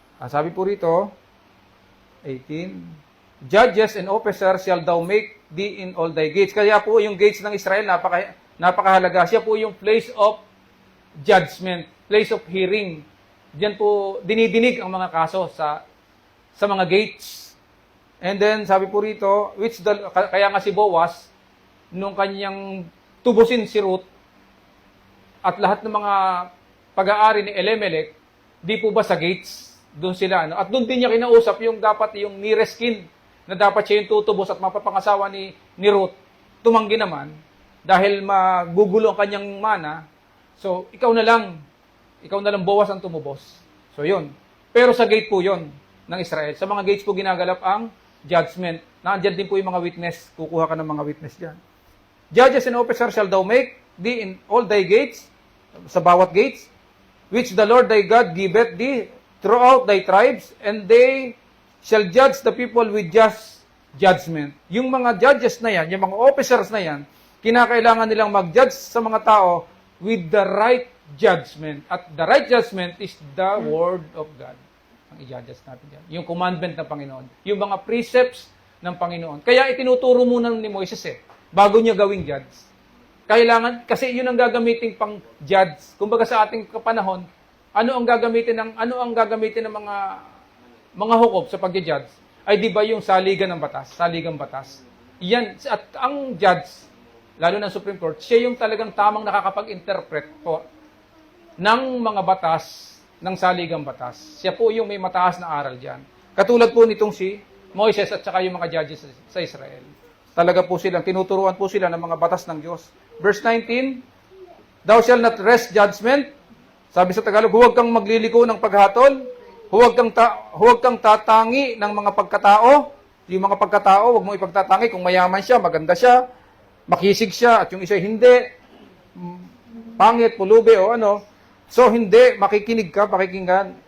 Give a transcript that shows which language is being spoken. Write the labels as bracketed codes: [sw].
[en] Sabi po rito, 18, Judges and officers shall thou make thee in all thy gates. [tl] Kaya po yung gates ng Israel, napakahalaga. Siya po yung place of judgment, place of hearing. Diyan po dinidinig ang mga kaso sa mga gates. And then, sabi po rito, kaya nga si Boaz, nung kanyang tubusin si Ruth, at lahat ng mga pag-aari ni Elimelech, di po ba sa gates? Doon sila, At doon din niya kinausap yung nearest kin, na dapat siya yung tutubos at mapapangasawa ni Ruth. tumanggi naman, dahil magugulo ang kanyang mana, so ikaw na lang Boaz ang tumubos. So yun. Pero sa gate po yun ng Israel. Sa mga gates po ginagalap ang judgment. Nandiyan din po yung mga witness. Kukuha ka ng mga witness dyan. [en] Judges and officers shall thou make thee in all thy gates, sa bawat gates, which the Lord thy God giveth thee throughout thy tribes, and they shall judge the people with just judgment. [tl] Yung mga judges na yan, yung mga officers na yan, kinakailangan nilang mag-judge sa mga tao with the right judgment. [en] At the right judgment is the Word of God. Ang i-judge natin yan. [tl] Yung commandment ng Panginoon. Yung mga precepts ng Panginoon. Kaya itinuturo muna ni Moises bago niya gawing judge. Kailangan, kasi yun ang gagamitin pang judge. Kumbaga sa ating panahon, ano ang gagamitin ng mga hukom sa pag-judge? Ay di ba yung saligang batas. Yan, at ang judge, lalo ng Supreme Court, siya yung talagang tamang nakakapag-interpret po ng mga batas, ng saligang batas. Siya po yung may mataas na aral dyan. Katulad po nitong si Moises at saka yung mga judges sa Israel. Talaga po silang, tinuturuan po sila ng mga batas ng Diyos. [en] Verse 19, thou shalt not wrest judgment. [tl] Sabi sa Tagalog, huwag kang magliliko ng paghatol. Huwag kang tatangi ng mga pagkatao. Yung mga pagkatao, huwag mong ipagtatangi. Kung mayaman siya, maganda siya, makisig siya, at yung isa hindi, pangit, pulubi, o ano. So, hindi, makikinig ka, pakikinggan.